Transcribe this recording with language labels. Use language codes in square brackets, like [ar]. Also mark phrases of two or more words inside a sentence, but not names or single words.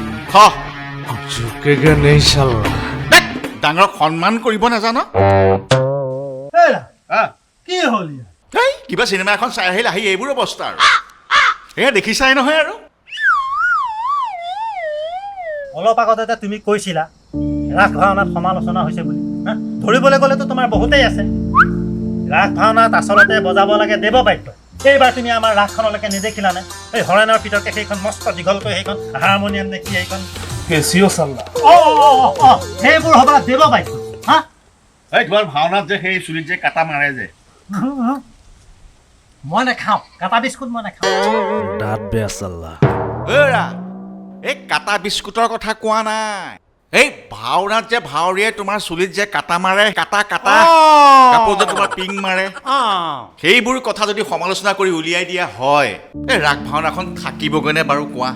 [hi] খ झुकेगा नहीं साला [as] ডাঙৰক সন্মান কৰিব নাজানো কি হ'ল ইয়াৰ? এই কিবা চিনেমা এখন চাই আহিল আহি এইবোৰ অৱস্থা আৰু এয়া দেখিছাই নহয় আৰু অলপ আগতে তুমি কৈছিলা ৰাস ভাওনাত সমালোচনা হৈছে বুলি হা? ধৰিবলৈ গ'লেতো তোমাৰ বহুতেই আছে ৰাস ভাওনাত আচলতে বজাব লাগে দেৱবাদ্য এইবাৰ তুমি আমাৰ ৰাসখনলৈকে নেদেখিলানে এই হৰেণৰ ভিতৰতে সেইখন মস্ত দীঘলকৈ সেইখন হাৰমনিয়াম নে কি সেইখন [hi] कैसियो साला [as] সেইবোৰ হ'বা দেৱবাদ্য হা এই তোমাৰ ভাওনাত যে সেই চুলিত যে কাটা মাৰে যে মই নাখাওঁ কাটা বিস্কুট মই নাখাওঁ [hi] दांत बे साला [as] এৰা এই কাটা বিস্কুটৰ কথা কোৱা নাই এই ভাওনাত যে ভাৱৰীয়াই তোমাৰ চুলিত যে কাটা মাৰে কাটা কাপোৰ যে তোমাৰ পিং মাৰে সেইবোৰ কথা যদি সমালোচনা কৰি উলিয়াই দিয়া হয় এই ৰাস ভাওনাখন থাকিবগৈনে বাৰু কোৱা